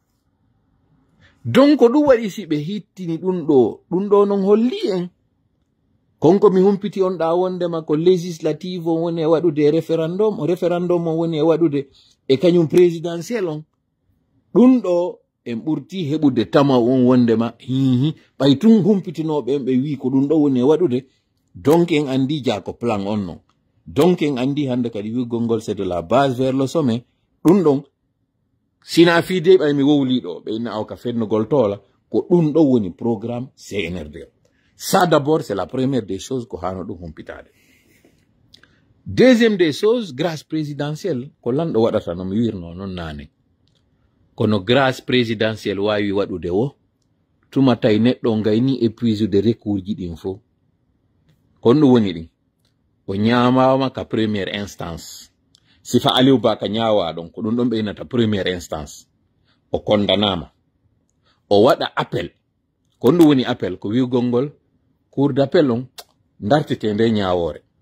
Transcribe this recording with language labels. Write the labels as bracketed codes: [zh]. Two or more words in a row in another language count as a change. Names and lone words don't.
[ff] donc ɗum waɗi si ɓe hittini ɗum ɗo non holli en konko mi humpiti on ɗa wondema ko législative on woni e waɗude référendum on woni e waɗude e kañum présidentiel on ɗum ɗo en ɓurti heɓude tama on wondema hihi ɓay tun humpitinoɓe en ɓe wi ko ɗum ɗo woni e waɗude donc en andi jako plan on non donc en andi hande kadi wiggol ngol [fr] c'est de la base vers le sommet [ff] ɗum ɗon sina fiide ɓay mi wowliɗo ɓe inna aw ka fennugol tola ko ɗum ɗo woni programme CNRD [fr] ça d'abord c'est la première des choses [ff] ko hano ɗum humpitade [fr] deuxième des choses grâce présidentielle [ff] ko lanɗo waɗata no mi wirno non nane kono [fr] grâce présidentielle [ff] wawi waɗude wo tuma tawi neɗɗo gayni épuisude recours ji ɗin fo kon ɗum woni ɗin o ñamama ka [fr] première instance [ff] sifa Aliou Ba ka ñawa ɗon ko ɗum ɗon ɓeynata [fr] première instance [ff] o condamnama o waɗa appel kon ɗum woni appel ko wiwgol ngol [fr] cour d'appel [ff] on dartete nde ñawore